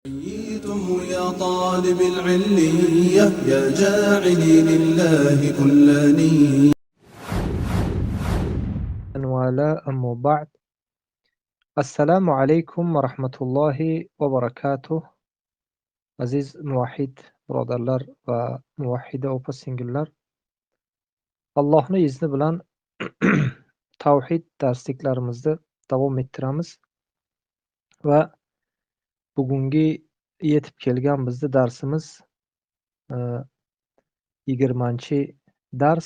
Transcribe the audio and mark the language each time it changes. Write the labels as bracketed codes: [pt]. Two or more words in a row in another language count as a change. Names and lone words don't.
[ar] حييتم يا طالب العلية يا جاعلي لله كل نية. ولا أما بعد. السلام عليكم ورحمة الله وبركاته. [uz] Aziz muvahhid birodarlar va muvahhida opa-singillar, Allohning izni bilan tavhid darsliklarimizni davom ettiramiz va bugungi yetib kelgan bizning darsimiz 20-dars.